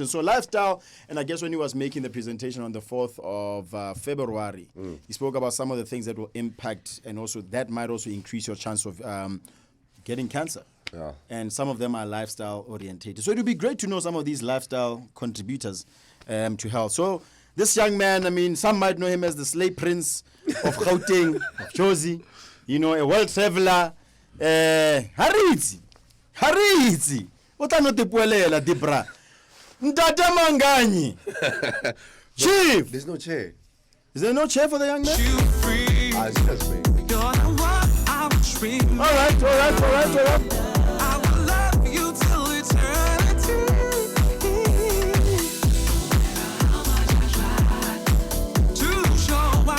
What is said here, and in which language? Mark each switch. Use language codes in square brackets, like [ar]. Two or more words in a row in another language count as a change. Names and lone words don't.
[en] So lifestyle, and I guess when he was making the presentation on the 4th of February, he spoke about some of the things that will impact, and also that might also increase your chance of getting cancer. Yeah. And some of them are lifestyle orientated. So it would be great to know some of these lifestyle contributors to health. So this young man, I mean, some might know him as the slave prince of Gauteng, of Jozi, you know, a world traveler. Haritzi. Utano tepuelela dibra. Ntate Manganyi. Chief. There's no chair. Is there no chair for the young man? It's just me. All right. I will love you till eternity. How much I tried to show